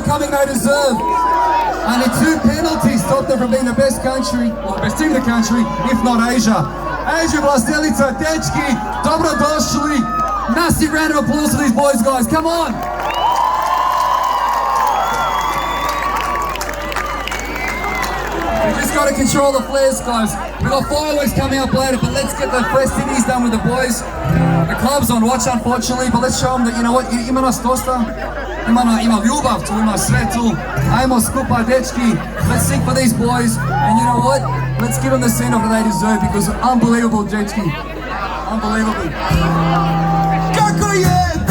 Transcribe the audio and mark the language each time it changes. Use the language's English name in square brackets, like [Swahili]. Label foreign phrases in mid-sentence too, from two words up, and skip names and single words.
[English] everything they deserve. Only 2 penalties stopped them from being the best country, or the best team in the country, if not Asia. [Croatian] Asia Vlastelica, dečki, dobrodošli. [English] Massive round of applause for these boys, guys. Come on. We just got to control the flares, guys. We've got fireworks coming up later, but let's get the festivities done with the boys. The club's on watch, unfortunately, but let's show them that, you know what, [Croatian] ima nas dosta, ima ljubav tu, ima sve tu. Ajmo skupa, dečki. [English] Let's sing for these boys, and you know what? Let's give them the send-off that they deserve, because unbelievable, dečki. [Croatian] Unbelievable. Kako je?